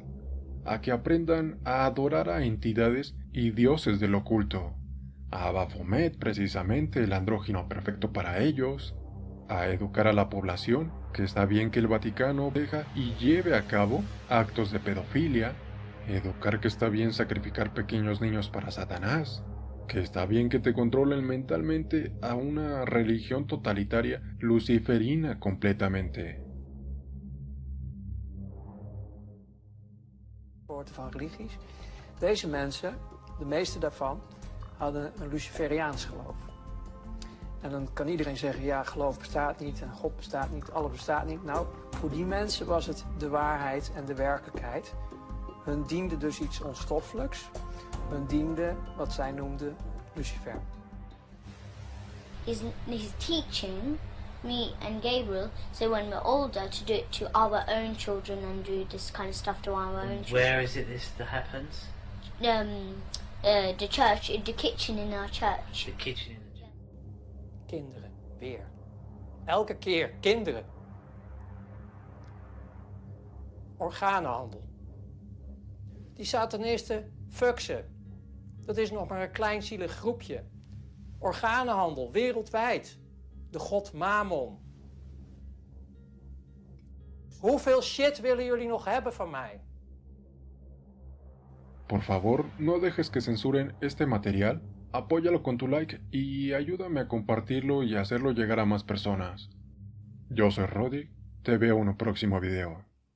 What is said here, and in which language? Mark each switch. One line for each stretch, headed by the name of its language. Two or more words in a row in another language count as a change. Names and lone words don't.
Spanish: a que aprendan a adorar a entidades y dioses del oculto, a Baphomet, precisamente el andrógino perfecto para ellos, a educar a la población que está bien que el Vaticano deja y lleve a cabo actos de pedofilia, educar que está bien sacrificar pequeños niños para Satanás, que está bien que te controlen mentalmente a una religión totalitaria luciferina completamente.
Dutch: Van religies. Deze mensen, de meeste daarvan, hadden een Luciferiaans geloof. En dan kan iedereen zeggen, ja, geloof bestaat niet en God bestaat niet, alles bestaat niet. Nou, voor die mensen was het de waarheid en de werkelijkheid. Hun diende dus iets onstoffelijks. Hun diende wat zij noemden Lucifer.
English: He's teaching me and Gabriel, so when we're older, to do it to our own children and do this kind of stuff to our own children. Where is it that happens? the church, the kitchen in our church. The kitchen.
Dutch: Kinderen, weer. Elke keer, kinderen. Organenhandel. Die satanisten, fuck ze. Dat is nog maar een klein zielig groepje. Organenhandel, wereldwijd. De god Mammon. Hoeveel shit willen jullie nog hebben van mij?
Spanish: Por favor, no dejes que censuren este material, apóyalo con tu like y ayúdame a compartirlo y hacerlo llegar a más personas. Yo soy Rodrick, te veo en un próximo video.